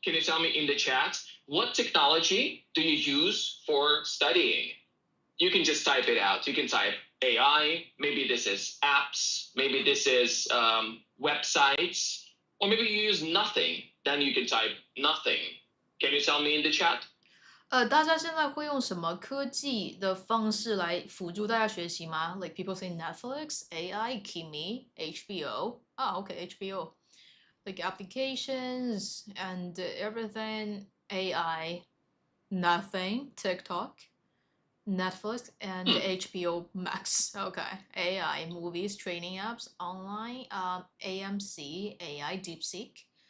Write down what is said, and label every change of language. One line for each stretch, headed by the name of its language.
English: Can you tell me in the chat what technology do you use for studying? You can just type it out. You can type AI. Maybe this is apps. Maybe this is websites. Or maybe you use nothing. Then you can type nothing. Can you tell me in the chat?
Chinese: 大家现在会用什么科技的方式来辅助大家学习吗？
English: Like people say Netflix, AI, Kimi, HBO. Ah, okay, HBO. Like applications and everything. AI, nothing. TikTok, Netflix, and HBO Max. Okay. AI, movies, training apps, online, AMC, AI, DeepSeek.